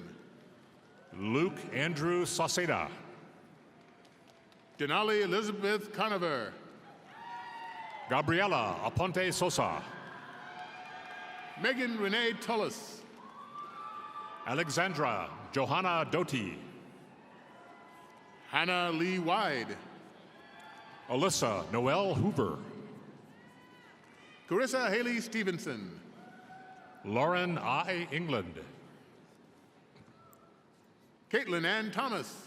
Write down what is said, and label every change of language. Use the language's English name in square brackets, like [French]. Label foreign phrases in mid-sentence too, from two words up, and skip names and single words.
[English] Luke Andrew Sauceda. Denali Elizabeth Conover. Gabriela Aponte Sosa. Megan Renee Tullis. Alexandra Johanna Doty. Hannah Lee Wide. Alyssa Noel Hoover. Carissa Haley Stevenson. Lauren I. England. Caitlin Ann Thomas.